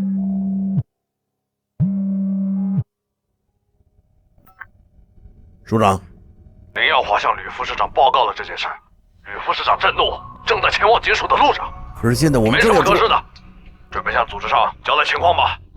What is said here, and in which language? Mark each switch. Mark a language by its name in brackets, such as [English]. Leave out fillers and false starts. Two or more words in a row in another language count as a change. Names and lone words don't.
[Chinese] 署長，林耀華向呂副市長報告了這件事，呂副市長震怒，正在前往警署的路上。可是現在我們沒什麼可是的，準備向組織上交代情況吧。